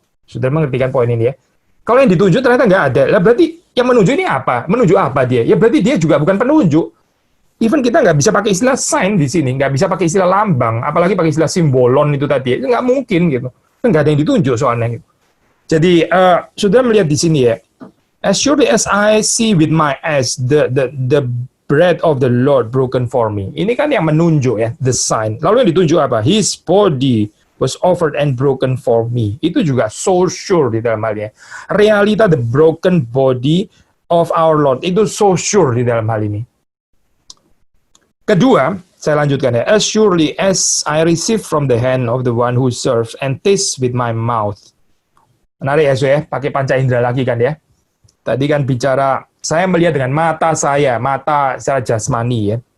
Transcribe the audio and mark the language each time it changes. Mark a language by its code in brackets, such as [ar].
[id] Sudah mengerti kan poin ini ya. Kalau yang ditunjuk ternyata nggak ada, lah berarti yang menunjuk ini apa? Menunjuk apa dia? Ya berarti dia juga bukan penunjuk. Even kita nggak bisa pakai istilah sign di sini, nggak bisa pakai istilah lambang, apalagi pakai istilah simbolon itu tadi, itu nggak mungkin gitu. Nggak ada yang ditunjuk soalnya. Jadi sudah melihat di sini ya. [en] As surely as I see with my eyes the bread of the Lord broken for me. [id] Ini kan yang menunjuk ya, [en] the sign. [id] Lalu yang ditunjuk apa? [en] His body was offered and broken for me. [id] Itu juga [en] so sure [id] di dalam hal ini. Realita [en] the broken body of our Lord [id] itu so sure di dalam hal ini. Kedua, saya lanjutkan ya. [en] As surely as I receive from the hand of the one who serves and taste with my mouth. [id] Menarik ya, ya, pakai panca indera lagi kan ya. Tadi kan bicara, saya melihat dengan mata saya, mata secara jasmani ya.